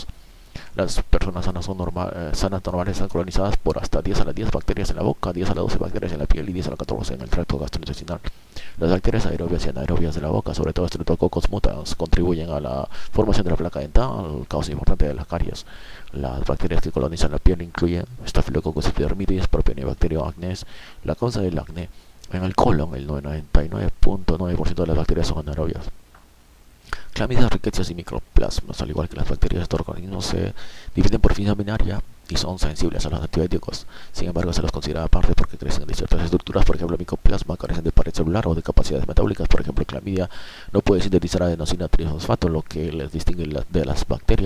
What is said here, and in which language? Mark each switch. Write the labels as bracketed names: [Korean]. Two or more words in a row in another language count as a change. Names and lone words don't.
[Spanish] Las personas sanas, sanas normales están colonizadas por hasta 10 a la 10 bacterias en la boca, 10 a la 12 bacterias en la piel y 10 a la 14 en el tracto gastrointestinal. Las bacterias aerobias y anaerobias de la boca, sobre todo Streptococcus mutans, contribuyen a la formación de la placa dental, causa importante de las caries. Las bacterias que colonizan la piel incluyen Staphylococcus epidermidis, Propionibacterium acnes. La causa del acné en el colon, el 99.9% de las bacterias son anaerobias. Clamidias, riquecias y microplasmas, al igual que las bacterias de estos organismos, se dividen por fisión binaria y son sensibles a los antibióticos. Sin embargo, se los considera aparte porque crecen de ciertas estructuras. Por ejemplo, micoplasma carecen de pared celular o de capacidades metabólicas. Por ejemplo, clamidia no puede sintetizar adenosina trifosfato, lo que les distingue de las bacterias.